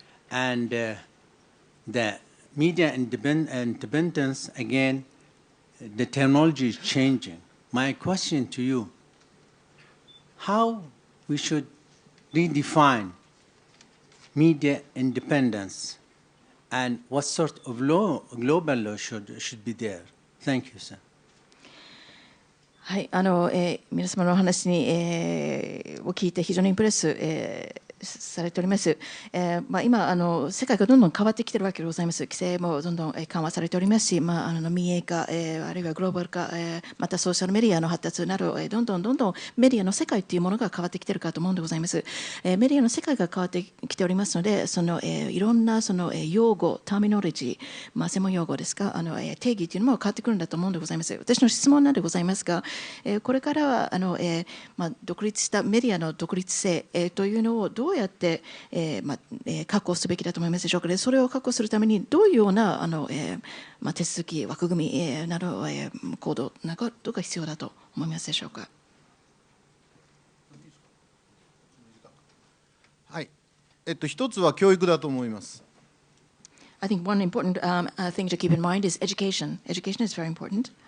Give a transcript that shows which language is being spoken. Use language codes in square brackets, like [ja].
[en] And the media independence, again, the technology is changing. My question to you, how we should redefine media independence and what sort of law, global law should be there? Thank you, sir. [ja] はい、皆様のお話に、を聞いて非常にインプレス、されております。今世界がどんどん変わってきているわけでございます。規制もどんどん緩和されておりますし、民営化、あるいはグローバル化、またソーシャルメディアの発達など、どんどんメディアの世界というものが変わってきているかと思うんでございます。メディアの世界が変わってきておりますので、いろんな用語、ターミノロジー、専門用語ですか、定義というのも変わってくるんだと思うんでございます。私の質問なんでございますが、これからは独立したメディアの独立性、というのをどうやって、確保すべきだと思いますでしょうか。それを確保するためにどういうような手続き、枠組みなど行動などが必要だと思いますでしょうか。一つは教育だと思います。 [en] I think one important thing to keep in mind is education. Education is very important.